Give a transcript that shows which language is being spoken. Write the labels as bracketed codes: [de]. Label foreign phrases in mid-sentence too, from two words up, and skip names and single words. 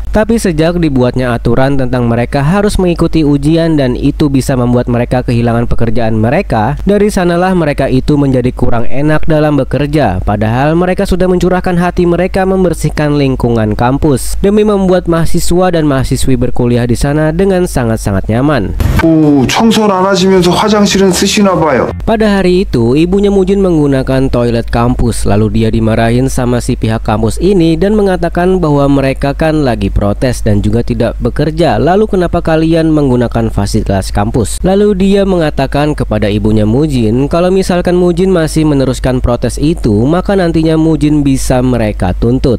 [id] Tapi sejak dibuatnya aturan tentang mereka harus mengikuti ujian dan itu bisa membuat mereka kehilangan pekerjaan mereka, dari sanalah mereka itu menjadi kurang enak dalam bekerja. Padahal mereka sudah mencurahkan hati mereka membersihkan lingkungan kampus demi membuat mahasiswa dan mahasiswi berkuliah di sana dengan sangat-sangat nyaman. [ko] 청소는 안 하시면서 화장실은 쓰시나 봐요. [id] Pada hari itu, ibunya Mujin menggunakan toilet kampus, lalu dia dimarahin sama si pihak kampus ini dan mengatakan bahwa mereka kan lagi protes dan juga tidak bekerja. Lalu kenapa kalian menggunakan fasilitas kampus? Lalu dia mengatakan kepada ibunya Mujin kalau misalkan Mujin masih meneruskan protes itu, maka nantinya Mujin bisa mereka tuntut.